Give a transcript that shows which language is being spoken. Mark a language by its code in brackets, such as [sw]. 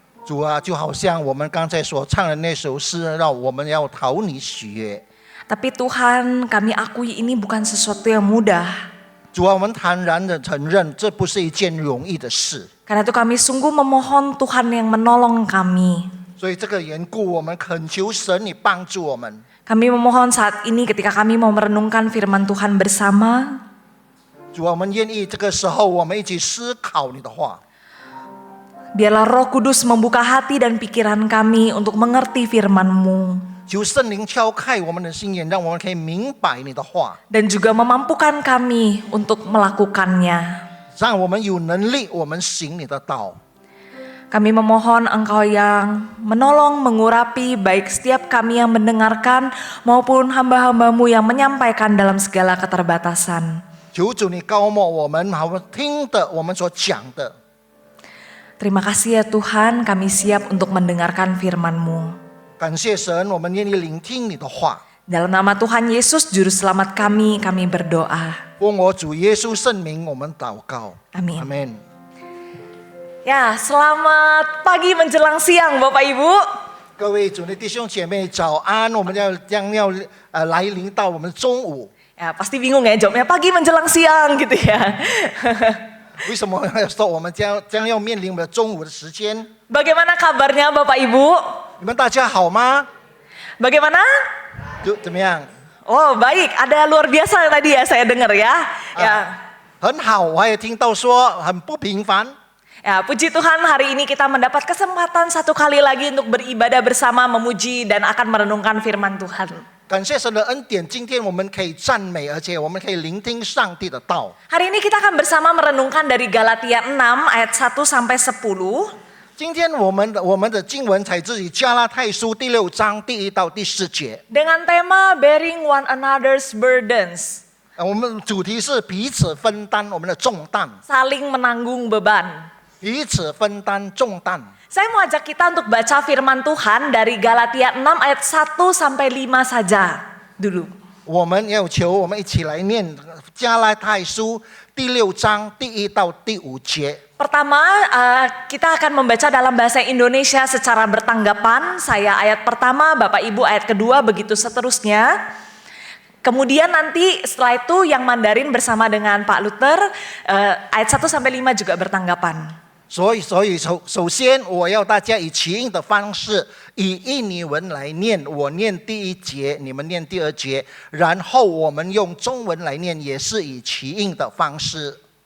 [zh] 主啊，就好像我们刚才所唱的那首诗，让我们要讨你喜悦。 [id] Tapi Tuhan, kami akui ini bukan sesuatu yang mudah. [zh] 主啊，我们坦然的承认，这不是一件容易的事。 [id] Karena itu kami sungguh memohon Tuhan yang menolong kami. [zh] 所以这个缘故，我们恳求神，你帮助我们。 [id] Kami memohon saat ini ketika kami mau merenungkan firman Tuhan bersama. [zh] 主啊，我们愿意这个时候，我们一起思考你的话。 [id] Biarlah Roh Kudus membuka hati dan pikiran kami untuk mengerti firman-Mu. [zh] 求圣灵敲开我们的心眼，让我们可以明白你的话， [id] Dan juga memampukan kami untuk melakukannya. [zh] 让我们有能力，我们行你的道。 [id] Kami memohon Engkau yang menolong mengurapi baik setiap kami yang mendengarkan maupun hamba-hamba-Mu yang menyampaikan dalam segala keterbatasan. [zh] 求主你高莫我们，好听的我们所讲的。 [id] Terima kasih ya Tuhan, kami siap untuk mendengarkan firman-Mu. [zh] 感谢神，我们愿意聆听你的话。 [id] Dalam nama Tuhan Yesus, Juru Selamat kami berdoa. [zh] 奉我主耶稣圣名，我们祷告。 [id] Amin. [zh] 阿门。 [id] Ya, selamat pagi menjelang siang Bapak Ibu. [zh] 各位主内弟兄姐妹早安，我们将要来临到我们中午。 [id] Ya, pasti bingung ya jawabnya pagi menjelang siang gitu ya. [zh] 为什么要说我们将要面临我们中午的时间？ [id] Bagaimana kabarnya Bapak Ibu? [zh] 你们大家好吗？ [id] Bagaimana? [zh] 怎么样？ [id] Oh baik, ada luar biasa tadi ya saya dengar ya. Ya, [zh] 很好，我也听到说很不平凡。 [id] ya puji Tuhan hari ini kita mendapat kesempatan satu kali lagi untuk beribadah bersama, memuji dan akan merenungkan firman Tuhan. [zh] 感谢神的恩典，今天我们可以赞美，而且我们可以聆听上帝的道。 [id] Hari ini kita akan bersama merenungkan dari Galatia 6 ayat 1 sampai 10. [zh] 今天我们的经文采自于加拉太书第6章第1到第4节。 [id] Dengan tema [en] bearing one another's burdens. [zh] 我们主题是彼此分担我们的重担， [id] Saling menanggung beban. [zh] 彼此分担重担。 [id] Saya mau ajak kita untuk baca firman Tuhan dari Galatia 6 ayat 1 sampai 5 saja dulu. [zh] 我们要求我们一起来念加拉太书第6章第1到第5节。 [id] Pertama, kita akan membaca dalam bahasa Indonesia secara bertanggapan. Saya ayat pertama, Bapak Ibu ayat kedua, begitu seterusnya. Kemudian nanti setelah itu yang Mandarin bersama dengan Pak Luther, ayat 1 sampai 5 juga bertanggapan. [zh] 所以首先我要大家以齐音的方式，以印尼文来念，我念第1节，你们念第2节，然后我们用中文来念，也是以齐音的方式。